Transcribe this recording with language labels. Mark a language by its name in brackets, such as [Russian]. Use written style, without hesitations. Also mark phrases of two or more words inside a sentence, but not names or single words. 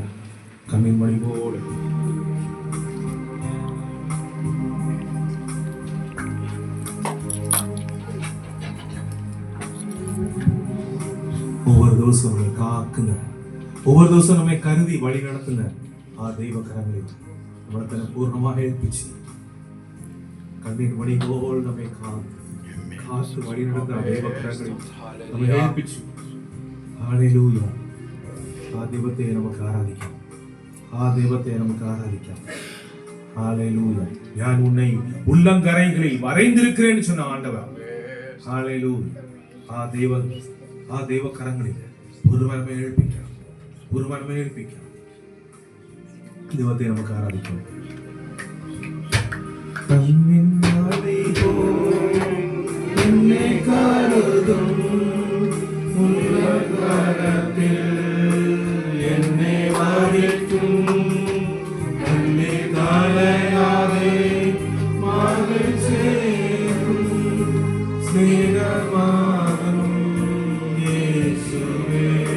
[Malayalam] കണ്ണിൻ മണി പോലെ ഒവ്വൊരു ദിവസവും നമ്മെ കാക്കുന്ന, ഒവ്വൊരു ദിവസവും നമ്മെ കരുതി വഴി നടത്തുന്ന ആ ദൈവകരങ്ങളിൽ നമ്മളെ തന്നെ പൂർണ്ണമായി ഏൽപ്പിച്ച് കണ്ണിൻ മണി പോലെ നമ്മെ കാത്ത് വഴി നടത്തുന്ന ദൈവകരങ്ങളിൽ നമ്മെ ഏൽപ്പിച്ചു. ഹല്ലേലൂയ. ആ ദൈവത്തെ നമുക്ക് ആരാധിക്കാം, ആ ദൈവത്തെ നമുക്ക് ആരാധിക്കാം. [Tamil] ஹல்லேலூயா. நான் உன்னை உள்ளங்கரைகளில் வரைந்திருக்கிறேன்னு சொன்ன ஆண்டவர். ஹல்லேலூயா. [Malayalam] ആ ദൈവകരങ്ങളിൽ ഒരുവനമേ ഏൽപ്പിക്കാം, ഒരുവനമേ ഏൽപ്പിക്കാം. ദൈവത്തെ നമുക്ക് ആരാധിക്കാം. എന്നെ കരുതും ഉള്ളകരത്തിൽ എന്നെ വഹിക്കും എന്നെ കാലയാതെ മാറി ചേരും സ്നേഹമാകും യേശുവേ.